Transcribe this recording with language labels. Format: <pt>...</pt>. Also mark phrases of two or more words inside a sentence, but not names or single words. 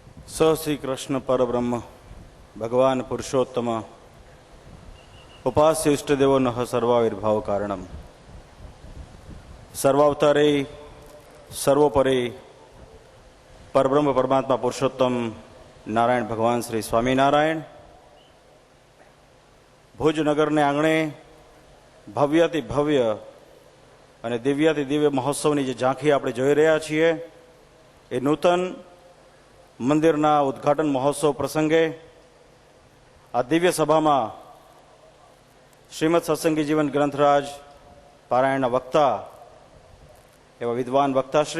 <sa>स श्री कृष्ण परब्रह्म भगवान पुरुषोत्तम उपास्य इष्टदेवो नः सर्वाविर्भाव कारणम सर्वावतारे सर्वोपरि परब्रह्म परमात्मा पुरुषोत्तम नारायण भगवान श्री स्वामीनारायण</sa> <gu>ભુજ નગર ને આંગણે ભવ્યતિ ભવ્ય અને દિવ્યથી દિવ્ય મહોત્સવની જે ઝાંખી આપણે જોઈ રહ્યા છીએ એ નૂતન મંદિરના ઉદ્ઘાટન મહોત્સવ પ્રસંગે આ દિવ્ય સભામાં શ્રીમદ સત્સંગી જીવન ગ્રંથરાજ પારાયણના વક્તા એવા વિદ્વાન વક્તાશ્રી,</gu>